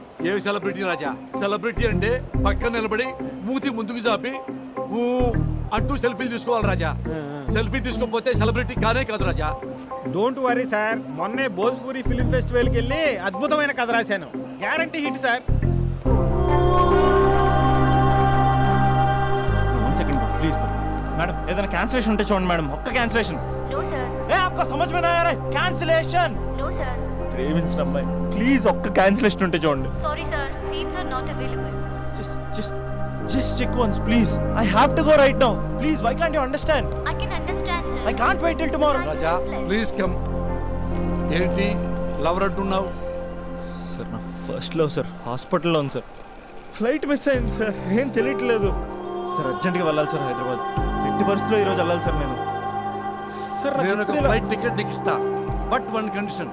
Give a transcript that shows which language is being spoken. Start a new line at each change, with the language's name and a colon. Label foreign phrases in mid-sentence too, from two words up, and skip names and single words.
Telugu: ఏమి సెలబ్రిటీ రాజా? సెలబ్రిటీ అంటే పక్కన నిలబడి మూతి ముందుకు చాపి ఊ అంటూ సెల్ఫీలు తీసుకోవాలి రాజా. సెల్ఫీ తీసుకోకపోతే సెలబ్రిటీ కానే కాదు రాజా.
English: Don't worry sir,
Telugu: మొన్నే భోజ్పూరి
English: film festival
Telugu: వెళ్ళి అద్భుతమైన కథ రాశాను,
English: guarantee hit sir. One second, please.
Telugu: मैडम ఏదైనా క్యాన్సిలేషన్ ఉంటే చూడండి మేడం, ఒక్క క్యాన్సిలేషన్.
English: No, sir.
Hindi: ఏ आपको समझ में नहीं आ रहा है? कैंसिलेशन.
English: No, sir.
Telugu: ప్రేమించిన అమ్మాయి, ప్లీజ్ ఒక్క క్యాన్సిలేషన్ ఉంటే చూడండి.
English: Sorry, sir. Seats are not available. Just check once, please. I have to go right now. Please, why can't you understand? I can understand, sir. I can't wait till tomorrow.
Telugu: రాజా
English: please come.
Telugu: ఏంటి లవర్ అంటున్నావు? సార్ నా
English: first love sir
Telugu: హాస్పిటల్లో ఉంది సార్.
English: flight miss
Telugu: అయింది సార్, ఏం తెలియట్లేదు సార్. అర్జెంట్గా వెళ్ళాలి సార్ హైదరాబాద్. ఎట్టి పరిస్థితిలో ఈరోజు వెళ్ళాలి సార్ నేను. సార్ నేను ఒక
English: flight ticket
Telugu: నీకు ఇస్తా,
English: but 1 condition.